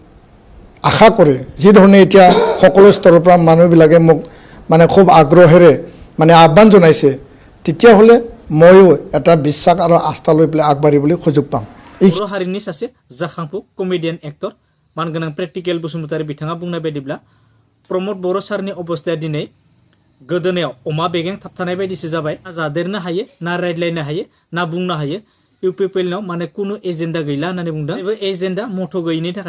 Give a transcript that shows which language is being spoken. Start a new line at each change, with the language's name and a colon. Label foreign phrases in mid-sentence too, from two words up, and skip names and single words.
Assamese: আশা কৰে যি ধৰণে এতিয়া সকলো স্তৰৰ পৰা মানুহবিলাকে মোক মানে খুব আগ্ৰহেৰে মানে আহ্বান জনাইছে তেতিয়াহ'লে ময়ো এটা বিশ্বাস আৰু আস্থা লৈ পেলাই আগবাঢ়িবলৈ সুযোগ পাম
Bodo: बर' हारिनि सासे जाखांफु
English: comedian actor
Bodo: मानगोनां प्रेक्टिकेल बसुमतारी बिथाङा बुंनाय बायदिब्ला प्रमद बर' सारनि अबस्थाया दिनै गोदोनायाव अमा बेगें थाबथानाय बायदिसो जाबाय ना जादेरनो हायो ना रायज्लायनो हायो ना बुंनो हायो इउपिपिएलनाव माने कुनु एजेन्डा गैला होननानै बुंदों बे एजेन्डा मथ' गैयिनि थाखाय